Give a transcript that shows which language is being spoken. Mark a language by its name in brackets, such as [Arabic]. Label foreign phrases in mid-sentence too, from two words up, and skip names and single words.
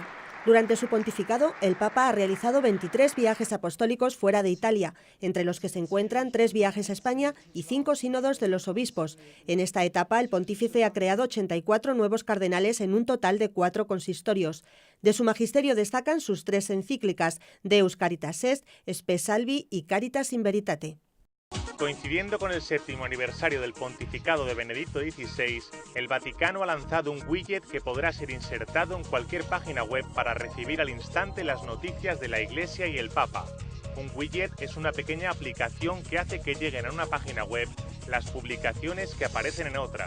[Spanish] Durante su pontificado, el Papa ha realizado 23 viajes apostólicos fuera de Italia, entre los que se encuentran 3 viajes a España y 5 sínodos de los obispos. En esta etapa, el pontífice ha creado 84 nuevos cardenales en un total de 4 consistorios. De su magisterio destacan sus 3 encíclicas, Deus Caritas Est, Spe Salvi y Caritas in Veritate. Coincidiendo con el 7º aniversario del pontificado de Benedicto XVI, el Vaticano ha lanzado un widget que podrá ser insertado en cualquier página web para recibir al instante las noticias de la Iglesia y el Papa. Un widget es una pequeña aplicación que hace que lleguen a una página web las publicaciones que aparecen en otra.